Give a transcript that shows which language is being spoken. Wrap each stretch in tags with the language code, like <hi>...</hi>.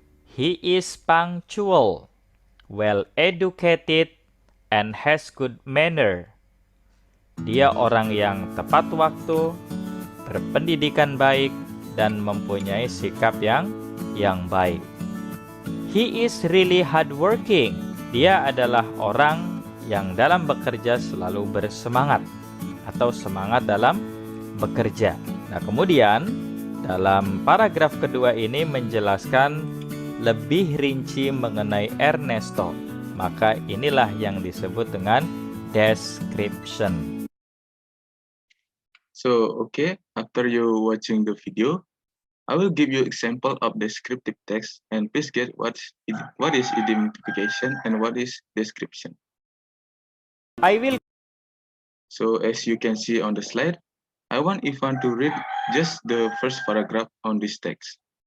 <en>He is punctual, well educated, and has good manner.</en> <id>Dia orang yang tepat waktu, berpendidikan baik, dan mempunyai sikap yang baik.</id> <en>He is really hardworking.</en> <id>Dia adalah orang yang dalam bekerja selalu bersemangat atau semangat dalam bekerja. Nah, kemudian dalam paragraf kedua ini menjelaskan lebih rinci mengenai Ernesto. Maka inilah yang disebut dengan description.</id> <en>So, okay, after you watching the video, I will give you example of descriptive text and please get what is identification and what is description. I will. So as you can see on the slide, I want Ivan to read just the first paragraph on this text.</en>